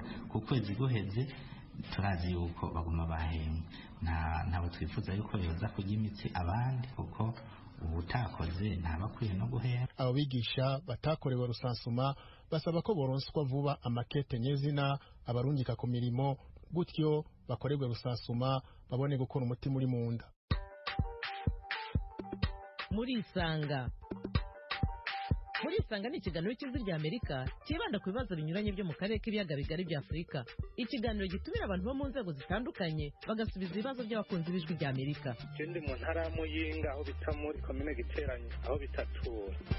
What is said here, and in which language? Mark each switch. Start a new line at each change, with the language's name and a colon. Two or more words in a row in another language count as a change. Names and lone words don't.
Rundi: Ku kwezi guheze turazi yuko baguma bahembwe, ntabwo twifuza yuko yoza kurya imitsi abandi kuko ubutakoze ntabakwiye no guhera. Abo bigisha batakorewe rusansuma basaba ko boronswa vuba amakete nyezina abarungika ku mirimo, gutyo bakorerwe rusansuma babone gukora umutima uri mu nda. Murisanga ni ikiganiro cy'Ijwi ry'Amerika kibanda ku bibazo binyuranye byo mu karere k'ibiyaga bigari bya Afurika. Ikiganiro gitumira abantu bo mu nzego zitandukanye bagasubiza ibibazo by'abakunzi b'Ijwi ry'Amerika. Ndi mu ntara ya Muyinga aho bita muri komine Giteranye aho bita Tura.